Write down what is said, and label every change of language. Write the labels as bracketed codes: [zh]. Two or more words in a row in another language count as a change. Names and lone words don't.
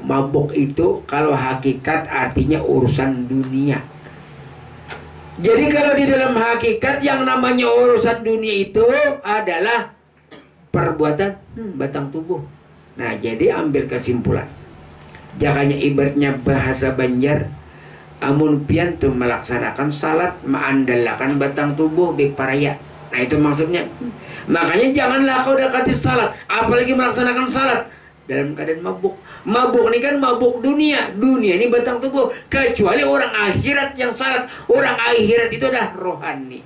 [id] Mabuk itu kalau hakikat artinya urusan dunia. Jadi kalau di dalam hakikat yang namanya urusan dunia itu adalah perbuatan batang tubuh. Nah jadi ambil kesimpulan. [bjn] Jakanya ibaratnya bahasa Banjar, amun pian tu melaksanakan salat mengandalkan batang tubuh di paraya. [id] Nah itu maksudnya. Makanya janganlah kau dekati salat, apalagi melaksanakan salat dalam keadaan mabuk. Mabuk ini kan mabuk dunia. Dunia ini batang tubuh. Kecuali orang akhirat yang salat. Orang akhirat itu adalah rohani.